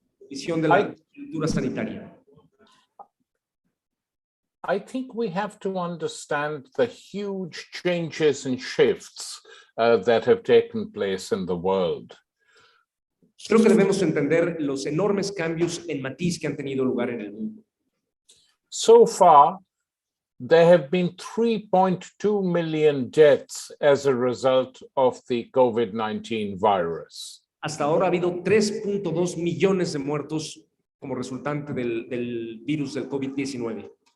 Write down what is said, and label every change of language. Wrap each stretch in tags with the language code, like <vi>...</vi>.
<es>Visión de la cultura sanitaria.</es> <en>I think we have to understand the huge changes and shifts that have taken place in the world.</en> <es>Creo que debemos entender los enormes cambios en matiz que han tenido lugar en el mundo.</es> <en>So far, there have been 3.2 million deaths as a result of the COVID-19 virus.</en> <es>Hasta ahora ha habido 3.2 millones de muertos como resultante del virus del COVID-19.</es>